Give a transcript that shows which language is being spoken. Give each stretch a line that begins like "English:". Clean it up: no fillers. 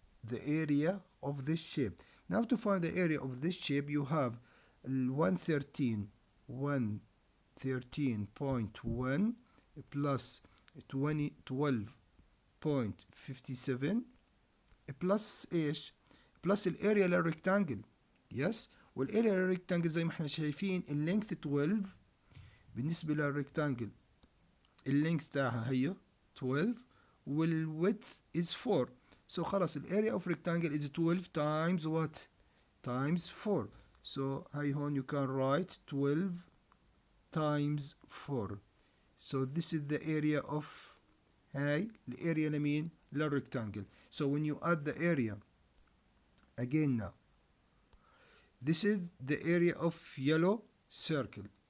English: The area of this shape. Now to find the area of this shape, you have 113.1 plus 12.57 plus
Arabic: ايش؟
English: Plus الاريا للريكتانجل. Yes.
Arabic: والاريا للريكتانجل زي ما احنا شايفين اللينث 12 بالنسبه للريكتانجل اللينث تاعها هي 12 والويدث
English: is 4. So
Arabic: خلاص
English: الاريا of rectangle is 12 times what? Times 4. So
Arabic: هاي هون
English: you can write 12 times 4. So this is the area of
Arabic: هاي الاريا لمين؟ للريكتانجل.
English: So when you add the area again now, this is the area of yellow circle.